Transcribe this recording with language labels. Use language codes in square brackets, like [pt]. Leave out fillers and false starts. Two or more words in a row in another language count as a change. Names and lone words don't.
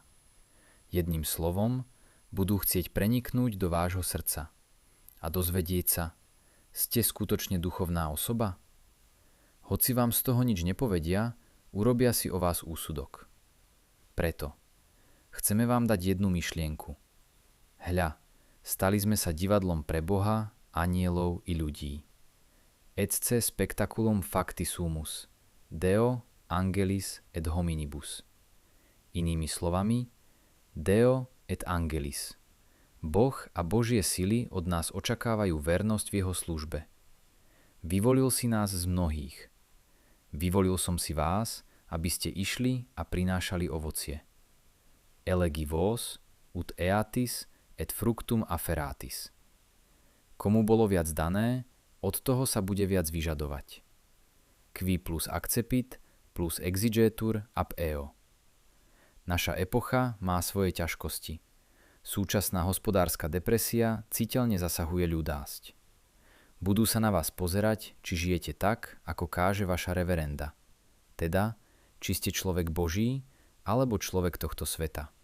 [sk] Jedným slovom, budú chcieť preniknúť do vášho srdca a dozvedieť sa, ste skutočne duchovná osoba? Hoci vám z toho nič nepovedia, urobia si o vás úsudok. Preto chceme vám dať jednu myšlienku. Hľa, stali sme sa divadlom pre Boha, anielov i ľudí. [la] Ecce spectaculum facti sumus, Deo angelis et hominibus. [sk] Inými slovami, [la] Deo et angelis. [sk] Boh a Božie sily od nás očakávajú vernosť v jeho službe. Vyvolil si nás z mnohých. Vyvolil som si vás, aby ste išli a prinášali ovocie. [la] Elegi vos, ut eatis, et fructum afferatis. [sk] Komu bolo viac dané, od toho sa bude viac vyžadovať. [la] Qui plus accepit, plus exigetur ab eo. [sk] Naša epocha má svoje ťažkosti. Súčasná hospodárska depresia citeľne zasahuje ľudásť. Budú sa na vás pozerať, či žijete tak, ako káže vaša reverenda. Teda, či ste človek Boží, alebo človek tohto sveta.